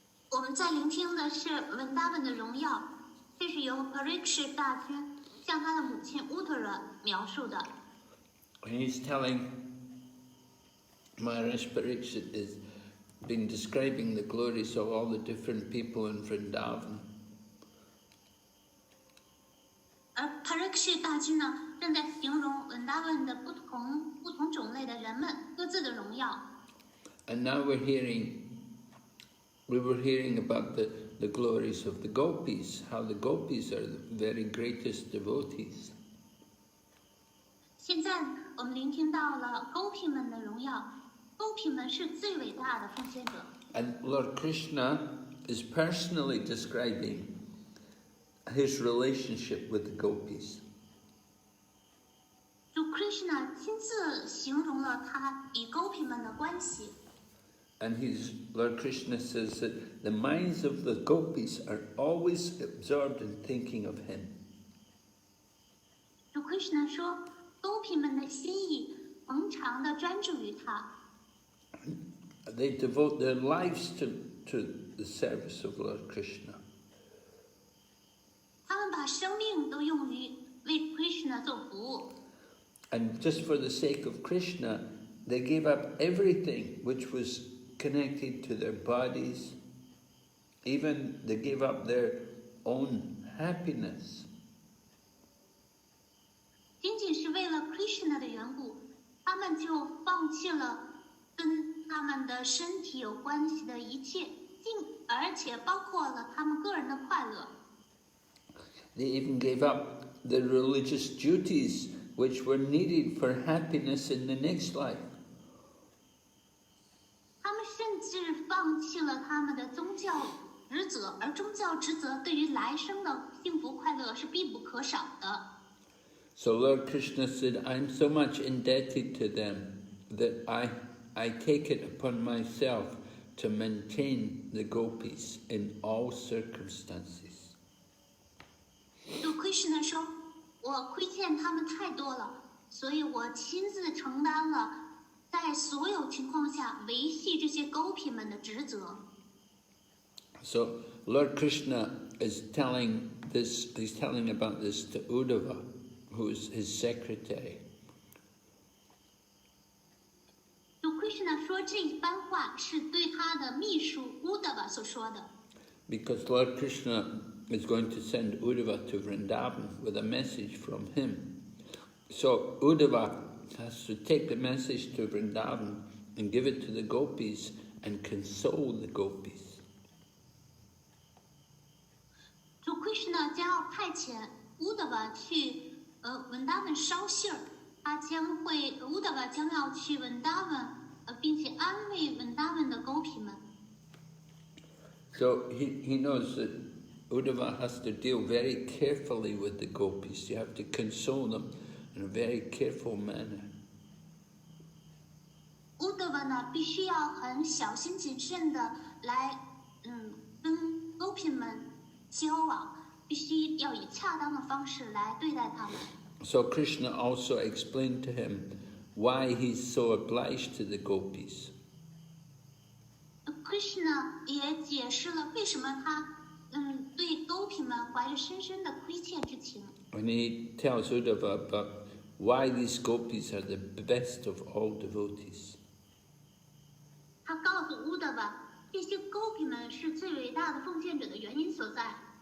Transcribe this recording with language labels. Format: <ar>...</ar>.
<zh>我们在聆听的是文达文的荣耀，这是由 parikshit 大君向他的母亲 Uttara 描述的。</zh> <en>And he's telling Maharaj Parikshit is been describing the glories of all the different people in Vrindavan.</en> <zh>而 parikshit 大君呢，正在形容文达文的不同种类的人们各自的荣耀。</zh> <en>And now we were hearing about the glories of the Gopis, how the Gopis are the very greatest devotees.</en> <zh>现在我们聆听到了 Gopi 们的荣耀 ，Gopi 们是最伟大的奉献者。</zh> <en>And Lord Krishna is personally describing his relationship with the Gopis.</en> <zh>主 Krishna 亲自形容了他与 Gopi 们的关系。</zh> <en>And Lord Krishna says that the minds of the Gopis are always absorbed in thinking of him.</en> <zh>主 Krishna 说 ，Gopi 们的心意恒常的专注于他。</zh> <en>They devote their lives to the service of Lord Krishna.</en> <zh>他们把生命都用于为 Krishna 做服务。</zh> <en>And just for the sake of Krishna, they gave up everything which was connected to their bodies. Even they gave up their own happiness.</en> <zh>仅仅是为了 Krishna 的缘故，他们就放弃了跟他们的身体有关系的一切，而且包括了他们个人的快乐。</zh> <en>They even gave up the religious duties which were needed for happiness in the next life.</en> <zh>他们甚至放弃了他们的宗教职责，而宗教职责对于来生的幸福快乐是必不可少的。</zh> <en>So Lord Krishna said, I'm so much indebted to them that I take it upon myself to maintain the Gopis in all circumstances.</en> <zh>主 Krishna 说，我亏欠他们太多了，所以我亲自承担了在所有情况下维系这些 Gopi 们的职责。</zh> <en>So Lord Krishna is telling about this to Uddhava, who is his secretary.</en> <zh>主 Krishna 说这一番话是对他的秘书 Uddhava 所说的。</zh> <en>Because Lord Krishna is going to send Uddhava to Vrindavan with a message from him. So Uddhava has to take the message to Vrindavan and give it to the Gopis and console the Gopis.</en> <zh>主 Krishna 将要派遣 Uddhava 去Vrindavan 捎信儿，Uddhava 将要去 Vrindavan，并且安慰 Vrindavan 的 Gopi 们。</zh> <en>So he knows that Uddhava has to deal very carefully with the gopis. You have to console them in a very careful manner.</en> <zh>Uddhava 呢，必须要很小心谨慎的来，跟 Gopi 们交往，必须要以恰当的方式来对待他们。</zh> <en>So Krishna also explained to him why he's so obliged to the gopis.</en> <zh>Krishna 也解释了为什么他，对 Gopi 们怀着深深的亏欠之情。</zh> <en>And he tells Uddhava about why these gopis are the best of all devotees.</en> <zh>他告诉 Uddhava 这些 Gopi 们是最伟大的奉献者的原因所在。</zh>